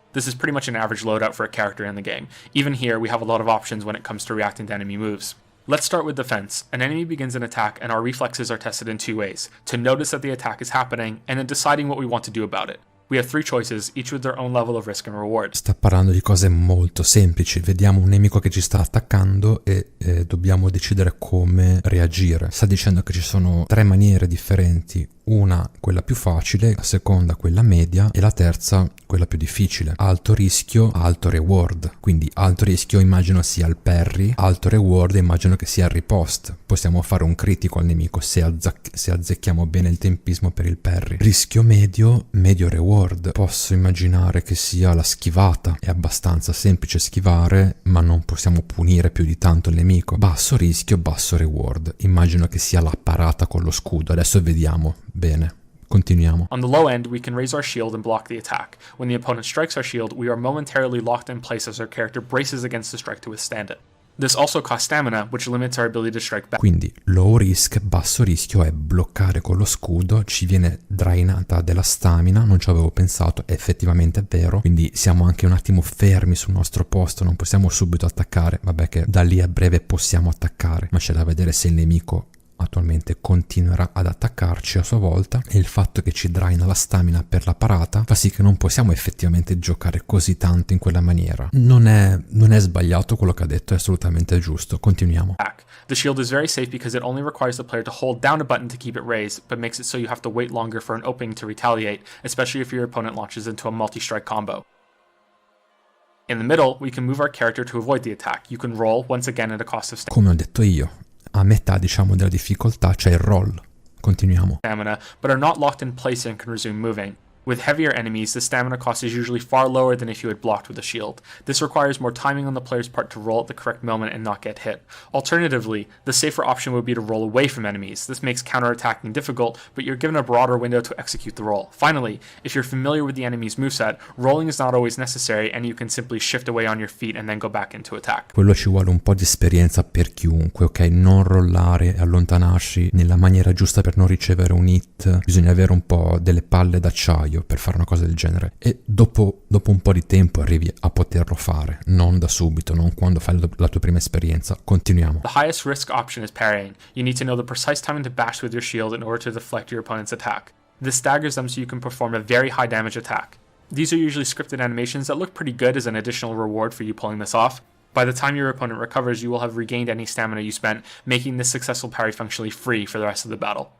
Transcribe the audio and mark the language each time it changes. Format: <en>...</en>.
<en>This is pretty much an average loadout for a character in the game. Even here, we have a lot of options when it comes to reacting to enemy moves. Let's start with defense. An enemy begins an attack, and our reflexes are tested in two ways: to notice that the attack is happening, and then deciding what we want to do about it. We have three choices, each with their own level of risk and reward.</en> <it>Sta parlando di cose molto semplici. Vediamo un nemico che ci sta attaccando e dobbiamo decidere come reagire. Sta dicendo che ci sono tre maniere differenti. Una, quella più facile, la seconda, quella media, e la terza, quella più difficile. Alto rischio, alto reward. Quindi alto rischio immagino sia il parry, alto reward immagino che sia il riposte. Possiamo fare un critico al nemico se azzecchiamo bene il tempismo per il parry. Rischio medio, medio reward. Posso immaginare che sia la schivata. È abbastanza semplice schivare, ma non possiamo punire più di tanto il nemico. Basso rischio, basso reward. Immagino che sia la parata con lo scudo. Adesso vediamo. Bene, continuiamo.</it> <en>On the low end, we can raise our shield and block the attack. When the opponent strikes our shield, we are momentarily locked in place as our character braces against the strike to withstand it. This also costs stamina, which limits our ability to strike back.</en> <it>Quindi</it> <en>low risk,</en> <it>basso rischio è bloccare con lo scudo, ci viene drainata della stamina, non ci avevo pensato, effettivamente è vero, quindi siamo anche un attimo fermi sul nostro posto, non possiamo subito attaccare, vabbè che da lì a breve possiamo attaccare, ma c'è da vedere se il nemico attualmente continuerà ad attaccarci a sua volta, e il fatto che ci draina la stamina per la parata fa sì che non possiamo effettivamente giocare così tanto in quella maniera. Non è sbagliato quello che ha detto, è assolutamente giusto. Continuiamo.</it> <en>The shield is very safe because it only requires the player to hold down a button to keep it raised, but makes it so you have to wait longer for an opening to retaliate, especially if your opponent launches into a multi-strike combo. In the middle, we can move our character to avoid the attack. You can roll, once again at a cost of</en> <it>Come ho detto io, a metà diciamo della difficoltà c'è il roll. Continuiamo.</it> <en>stamina, but are not locked in place and can resume moving. With heavier enemies, the stamina cost is usually far lower than if you had blocked with a shield. This requires more timing on the player's part to roll at the correct moment and not get hit. Alternatively, the safer option would be to roll away from enemies. This makes counterattacking difficult, but you're given a broader window to execute the roll. Finally, if you're familiar with the enemy's moveset, rolling is not always necessary and you can simply shift away on your feet and then go back into attack.</en> <it>Quello ci vuole un po' di esperienza per chiunque, ok? Non rollare e allontanarsi nella maniera giusta per non ricevere un hit. Bisogna avere un po' delle palle d'acciaio per fare una cosa del genere, e dopo un po' di tempo arrivi a poterlo fare, non da subito, non quando fai la tua prima esperienza. Continuiamo.</it> <en>The highest risk option is parrying. You need to know the precise timing to bash with your shield in order to deflect your opponent's attack. This staggers them so you can perform a very high damage attack. These are usually scripted animations that look pretty good as an additional reward for you pulling this off. By the time your opponent recovers, you will have regained any stamina you spent, making this successful parry functionally free for the rest of the battle.</en>